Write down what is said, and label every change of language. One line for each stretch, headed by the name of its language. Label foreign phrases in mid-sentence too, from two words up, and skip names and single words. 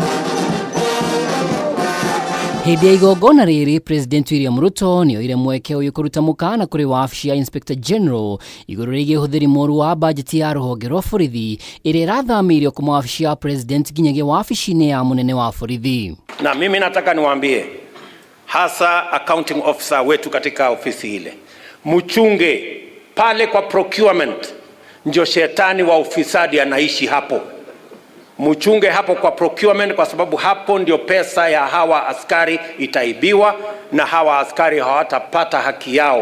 Kikuyu: Hĩndĩ ya igongona rĩrĩ, President William Ruto nĩ oire mweke ũyũ kũruta mũkana kũrĩ wabici ya
English: Inspector General
Kikuyu: igũrũ rĩgiĩ ũhũthĩri mũru wa bajeti ya rũhonge rwa borithi ĩrĩa ĩrathamĩirio kuma wabici ya President nginyagia wabici-inĩ ya mũnene wa borithi.
Swahili: Na mimi nataka niwaambie hasa
English: accounting officer
Swahili: wetu katika ofisi ile, mchunge pale kwa procurement, ndio shetani wa ufisadi anaishi hapo. Mchunge hapo kwa procurement, kwa sababu hapo ndio pesa ya hawa askari itaibiwa na hawa askari hawatapata haki yao.